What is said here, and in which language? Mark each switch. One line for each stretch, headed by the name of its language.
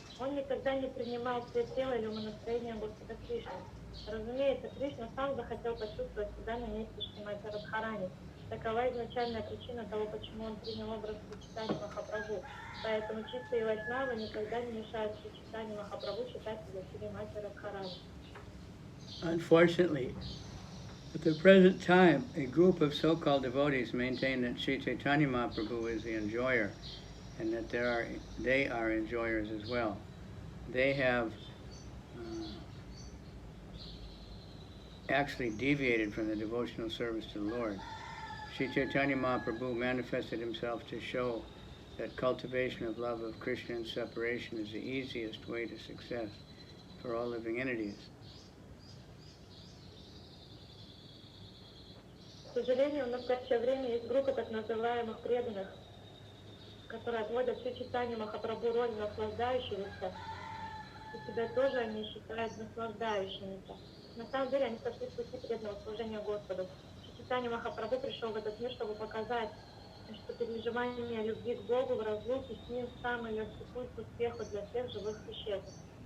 Russian: Он никогда не принимал свет тела или умонастроение Господа Кришны. Разумеется, Кришна сам захотел почувствовать себя на месте Шримати Радхарани. Такова изначальная причина того, почему он принял образ Шри Чайтаньи Махапрабху. Поэтому чистые вайшнавы никогда не мешают Шри Чайтаньи Махапрабху считать себя Шримати Радхарани.
English: Unfortunately, at the present time, a group of so-called devotees maintain that Sri Chaitanya Mahaprabhu is the enjoyer and that they are enjoyers as well. They have actually deviated from the devotional service to the Lord. Sri Chaitanya Mahaprabhu manifested himself to show that cultivation of love of Krishna and separation is the easiest way to success for all living entities.
Russian: К сожалению, в настоящее время есть группа так называемых преданных, которые отводят Шри Чайтанью Махапрабху роль наслаждающегося, и себя тоже они считают наслаждающимися. На самом деле они сошли с пути преданного служения Господу. Шри Чайтанья Махапрабху пришел в этот мир, чтобы показать, что переживание любви к Богу в разлуке с Ним самый легкий путь к успеху для всех живых существ.